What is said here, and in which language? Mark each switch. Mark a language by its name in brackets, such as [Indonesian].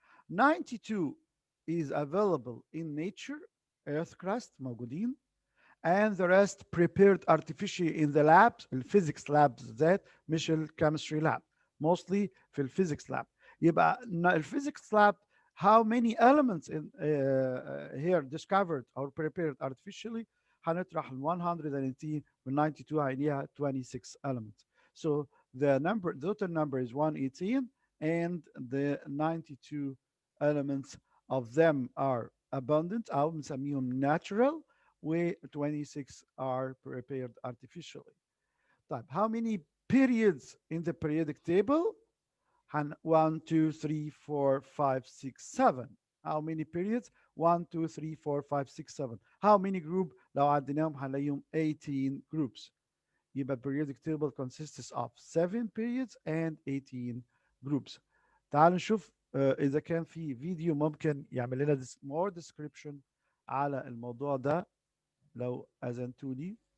[English] 92 is available in nature earth crust موجودين and the rest prepared artificially in the labs الفيزيكس labs [Arabic] ذات مش الكيمستري [English] lab mostly [Arabic] في الفيزيكس [English] lab. [Arabic] يبقى الفيزيكس [English] lab how many elements in here discovered or prepared artificially. [Arabic] هنطرح ال 118 من 92 هيلاقيها 26 elements. [English] So the total number is 118, and the 92 elements of them are abundant [Arabic] أو بنسميهم [English] natural, و 26 are prepared artificially. طيب, how many periods in the periodic table? And 1, 2, 3, 4, 5, 6, 7. How many periods? 1, 2, 3, 4, 5, 6, 7. How many group? [Arabic] لو عديناهم هنلاقيهم 18 groups. [English] يبقى periodic table consists of 7 periods and 18 groups. [Arabic] تعالوا نشوف إذا كان في فيديو ممكن يعمل لنا [English] more description [Arabic] على الموضوع ده لو أذنتوا لي.